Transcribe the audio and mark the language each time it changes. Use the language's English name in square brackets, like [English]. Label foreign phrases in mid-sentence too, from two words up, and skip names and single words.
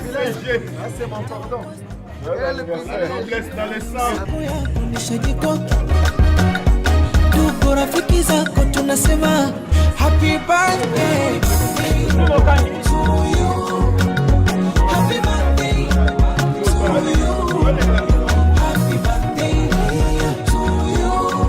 [French] c'est mon cordon. Noblesse dans les sangs. [Swahili] Tuko rafiki zako tunasema [English] happy birthday to you. Happy birthday to you. Happy birthday to you.